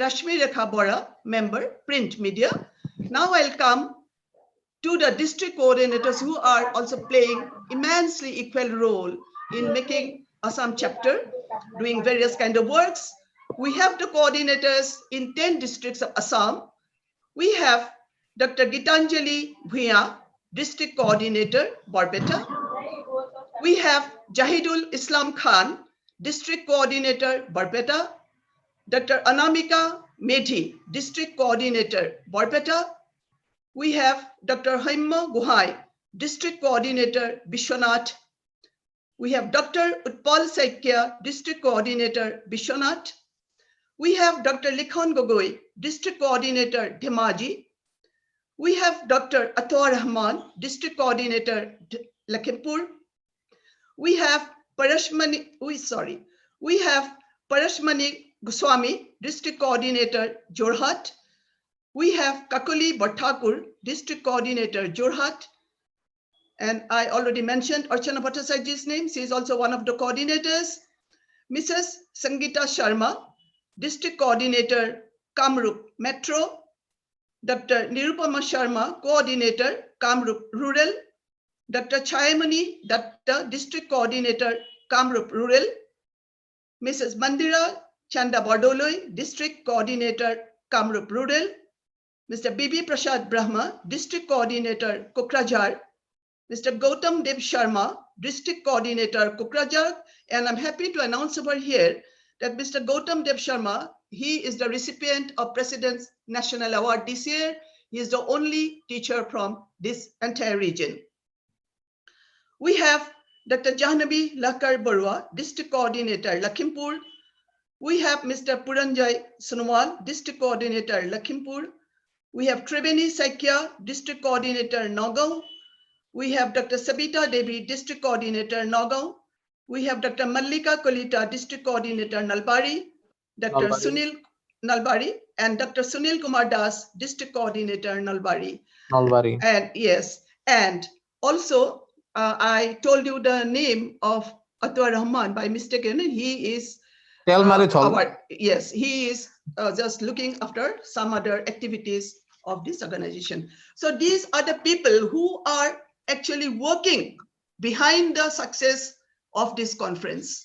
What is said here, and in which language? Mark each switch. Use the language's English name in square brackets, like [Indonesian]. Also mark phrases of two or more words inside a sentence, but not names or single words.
[English] Rashmi Rekha Bora, Member, Print Media. Now I'll come to the district coordinators who are also playing immensely equal role in making Assam chapter, doing various kind of works. We have the coordinators in 10 districts of Assam. We have Dr. Gitanjali Bhuya, District Coordinator, Barbeta. We have Jahidul Islam Khan, District Coordinator, Barbeta. Dr. Anamika Medhi, District Coordinator, Barbeta. We have Dr. Haimma Guhai, District Coordinator, Bishwanath. We have Dr. Utpal Saikya, District Coordinator, Bishwanath. We have Dr. Likhon Gogoi, District Coordinator, Dhemaji. We have Dr. Atwar Rahman, District Coordinator, Lakhimpur. We have Parashmani Goswami, District Coordinator, Jorhat. We have Kakuli Bhattakur, District Coordinator, Jorhat. And I already mentioned Archana Bhattacharya's name. She is also one of the coordinators. Mrs. Sangeeta Sharma, District Coordinator, Kamrup Metro. Dr. Nirupama Sharma, Coordinator, Kamrup Rural. Dr. Chayamani Datta, District Coordinator, Kamrup Rural. Mrs. Mandira Chanda Bardoloi, District Coordinator, Kamrup Rural. Mr. Bibi Prasad Brahma, District Coordinator, Kokrajhar. Mr. Gautam Dev Sharma, District Coordinator, Kokrajhar. And I'm happy to announce over here that Mr. Gautam Dev Sharma, he is the recipient of President's National Award this year. He is the only teacher from this entire region. We have Dr. Jahnavi Lakar Barua, District Coordinator, Lakhimpur. We have Mr. Puranjay Sonowal, District Coordinator, Lakhimpur. We have Triveni Saikya, District Coordinator, Nagaon. We have Dr. Sabita Devi, District Coordinator, Nagaon. We have Dr. Mallika Kolita, District Coordinator, Nalbari. Dr. Sunil Nalbari and Dr. Sunil Kumar Das, District Coordinator, Nalbari. And yes, and also I told you the name of Atwar Rahman by mistake. He is he is just looking after some other activities of this organization. So these are the people who are actually working behind the success of this conference.